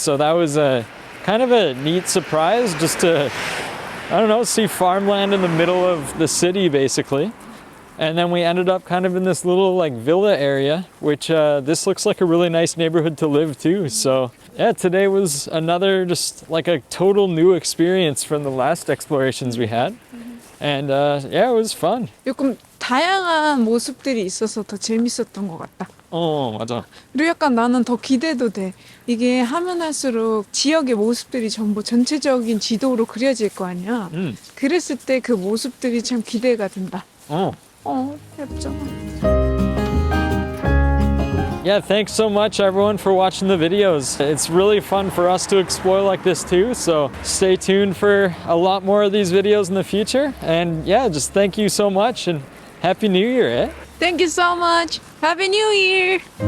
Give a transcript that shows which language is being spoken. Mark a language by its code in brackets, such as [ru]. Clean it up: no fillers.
[en] So that was a kind of a neat surprise just to, I don't know, see farmland in the middle of the city basically. And then we ended up kind of in this little like villa area, which this looks like a really nice neighborhood to live too. So yeah, today was another just like a total new experience from the last explorations we had. And yeah, it was fun. [ko] 조금 다양한 모습들이 있어서 더 재밌었던 것 같다. 맞아. 그리고 약간 나는 더 기대도 돼. 이게 하면 할수록 지역의 모습들이 전부 전체적인 지도로 그려질 거 아니야. 그랬을 때 그 모습들이 참 기대가 된다. 예쁘잖아. [en] Yeah, thanks so much everyone for watching the videos. It's really fun for us to explore like this too, so stay tuned for a lot more of these videos in the future. And yeah, just thank you so much and Happy New Year, eh? Thank you so much. Happy New Year.